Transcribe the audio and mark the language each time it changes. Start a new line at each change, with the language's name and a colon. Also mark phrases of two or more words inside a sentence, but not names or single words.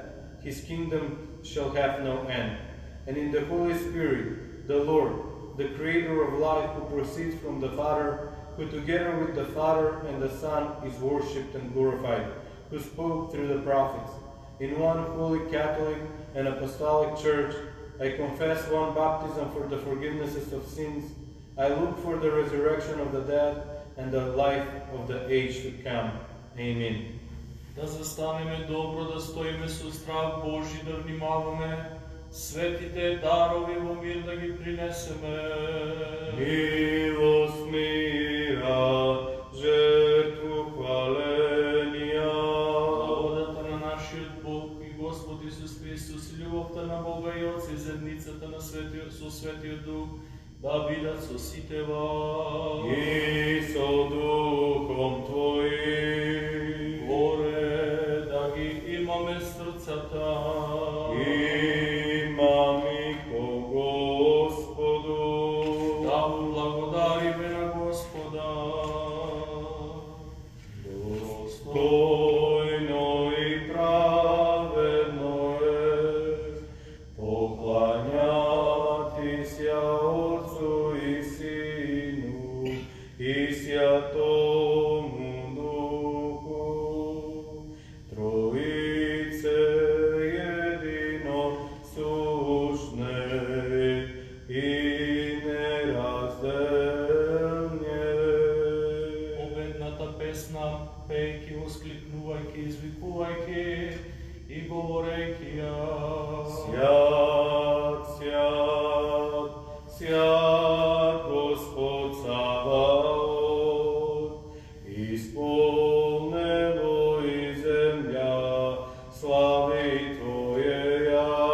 English: His kingdom shall have no end. And in the Holy Spirit, the Lord, the Creator of life, who proceeds from the Father, who together with the Father and the Son is worshipped and glorified, who spoke through the prophets. In one holy Catholic and Apostolic Church, I confess one baptism for the forgiveness of sins. I look for the resurrection of the dead and the life of the age to come. Amen.
Macedonian: Да застанеме добро, да стоиме со страх Божи, да внимаваме светите дарови во мир да ги принесеме.
Church Slavic: Милост мира, жертву хваления.
Macedonian: Благодата на нашиот Бог и Господ Исус Христос, и љубовта на Бога и Отца и заедницата на со Светиот Дух да бидат со сите вас.
Church Slavic: И со духом Твоим.
Macedonian: Горе да ги имаме срцата. Имаме ко Господу. Да му благодариме на Господа.
Church Slavic: Достойно и праведно е покланяти ся Отцу и Сину и Святому Духу, Троице едино сушне и неразделне.
Macedonian: Победната песна, пејки, воскликнувајки, извикувајки и говорејки ја.
Church Slavic: Свят, свят, свят Господ Саваот, исполнено и земја слави Твоеја.